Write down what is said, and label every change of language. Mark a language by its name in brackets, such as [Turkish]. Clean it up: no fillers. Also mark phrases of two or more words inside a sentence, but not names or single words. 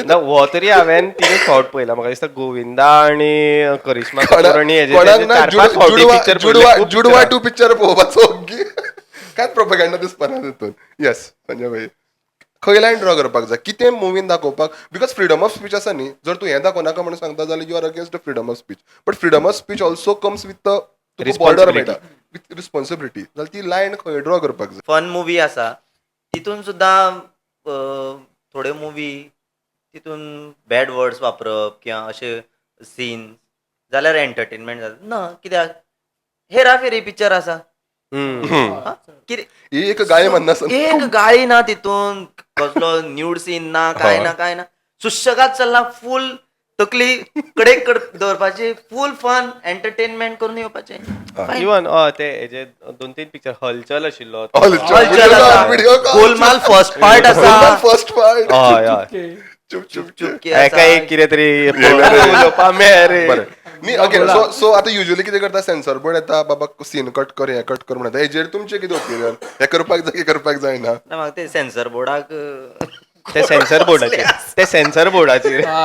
[Konkani] ना हो तरी हांवें 3 फावट पळयला म्हाका दिसता गोविंदा आणि करिश्मा कपूर आणि कोणाक ना 4-5 फावटी पिक्चर जुडवा 2 पिक्चर पळोवपाचो कांयच प्रोपेगेंडा दिसपाना तितून येस संजय भाई खंय लायन ड्रॉ करपाक जाय कितें मुवीन दाखोवपाक [English] because freedom of speech [Konkani] आसा न्ही जर तूं हें दाखोवनाका म्हणून सांगता जाल्यार [English] you are against the freedom of speech but freedom of speech also comes with border [Konkani] मेळटा [English] with responsibility [Konkani] जाल्यार ती लायन खंय ड्रॉ करपाक जाय फन मुवी आसा तितून सुद्दां थोड्यो मुवी तितून [English] bad words [Konkani] वापरप किंवा अशे सीन जाल्यार एंटरटेनमेंट जाता ना कित्याक हेराफेरी पिक्चर आसा हा? कितें ही एक गाय म्हणना सर. एक गाळी ना तितून कसलो न्यूड सीन ना काय ना सुशेगाद चल्ला फुल तकली कडेक दवरपाची [English] full fun entertainment [Konkani] करून येवपाचें इवन ते हेजे 2-3 पिक्चर हलचल आशिल्लो हलचल आसा व्हिडिओ गोलमाल [English] first part [Konkani] आसा [English] First part. [Konkani] हय हय चुप चुप चुप. चुपके एका आसा एक कितें तरी उलोवपा मेरे. बरें न्ही [English] OK so [Konkani] आता युजली कितें करता [English] censor board [Konkani] येता बाबा सीन कट कर हें कट कर म्हणटा हेजेर तुमचें कितें ओपिनियन हें करपाक जाय की करपाक जायना. ना म्हाका ते सेन्सर बोर्डाक ते सेन्सर बोर्डाचेर